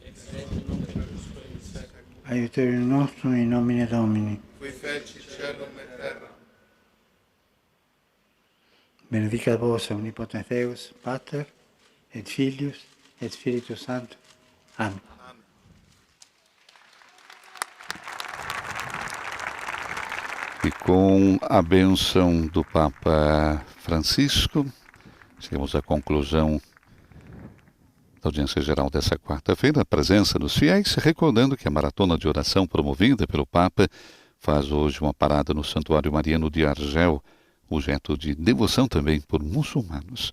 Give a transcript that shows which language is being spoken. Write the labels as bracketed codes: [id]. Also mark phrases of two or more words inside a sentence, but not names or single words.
[la] aiuterium nostrum in nomine Domini, qui feci caelum et terra. Benedicat vos omnipotens Deus, Pater, et Filius, et Spiritus Sanctus. Amen. [pt] E com a bênção do Papa Francisco, chegamos à conclusão da audiência geral dessa quarta-feira, a presença dos fiéis, recordando que a maratona de oração promovida pelo Papa faz hoje uma parada no Santuário Mariano de Argel, objeto de devoção também por muçulmanos.